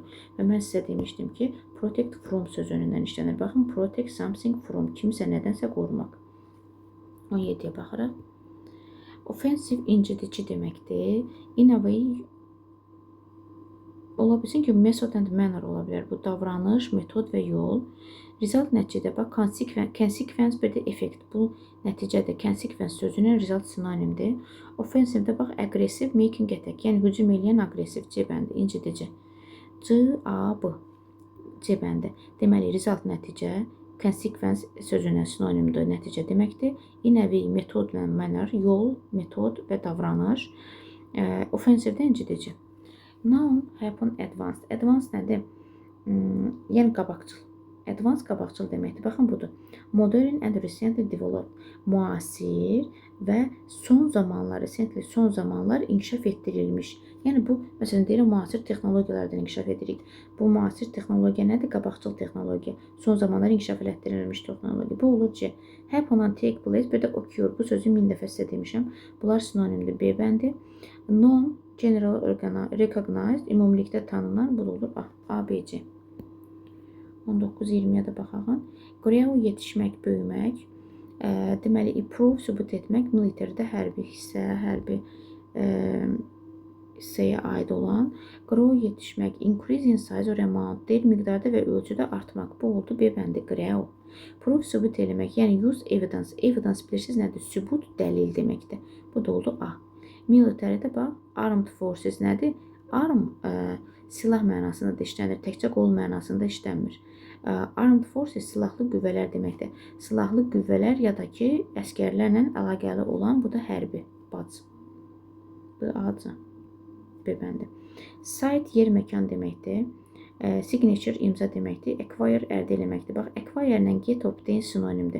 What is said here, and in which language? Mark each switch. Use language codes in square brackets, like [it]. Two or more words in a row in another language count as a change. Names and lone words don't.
[az] Və mən sizə demişdim ki, [en] protect from [az] sözünündən işlənir. Baxın, [en] protect something from, [az] kimsə nədənsə qorumaq. 17-yə baxırıq. Offensive, incidici deməkdir. [en] In a way, [az] ola bilsin ki, [en] method and manner [az] ola bilər. Bu davranış, metod və yol. Result nəticədə, bax, consequence bir də effect. Bu nəticədə consequence sözünün result sinonimdir. Offensive də, bax, [en] aggressive, making attack. [az] Yəni, hücum eləyən aggressiv C bəndi, incidici. C, A, B. C bəndi. Deməli, result nəticə. Consequence sözünə sinonimdir, nəticə deməkdir. [en] In a way, [az] metod və manner, yol, metod və davranış. Offensive də incidici. [en] Noun, happen, advanced. Advanced nədir? [az] Yəni, qabaqcıl. Advanced qabaqcıl deməkdir. Baxın, budur. [en] Modern and recently developed. [az] Müasir və son zamanlar inkişaf etdirilmiş. Yəni, bu, məsələn, deyirəm, müasir texnologiyalardan inkişaf edirik. Bu müasir texnologiya nədir? Qabaqcıl texnologiya. Son zamanlar inkişaf etdirilmiş texnologiya. Bu olur ki, [en] happen and take place, [az] bir də occur. Bu sözü 1000 dəfə sizə demişəm. Bunlar sinonimdir. B bəndi. [en] Non, general recognized, [az] ümumilikdə tanınan, bu da olur A, B, C. 19-20-yə də baxağın. Grow, yetişmək, böyümək. Deməli, improve, sübut etmək. Military-də hərbi hissə, hərbi hissəyə aid olan. Grow, yetişmək. [en] Increase in size or amount. [az] Deyil, miqdarda və ölçüdə artmaq. Bu oldu B bəndi. Grow. Prove, sübut eləmək. Yəni, [en] use evidence. [az] Evidence bilirsiniz nədir? Sübut, dəlil deməkdir. Bu da oldu A. Military-də bax, [en] armed forces nədir? [az] Arm, silah mənasında işlənir. Təkcə qol mənasında işlənmir. [en] Armed forces [az] silahlı qüvvələr deməkdir. Silahlı qüvvələr ya da ki, əskərlərlə əlaqəli olan, bu da hərbi. Bac. Bu A-cı. B bəndi. Site, yer, məkan deməkdir. Signature, imza deməkdir. Acquire, əldə eləməkdir. Bax, acquire ilə [en] get, obtain [az] sinonimdir.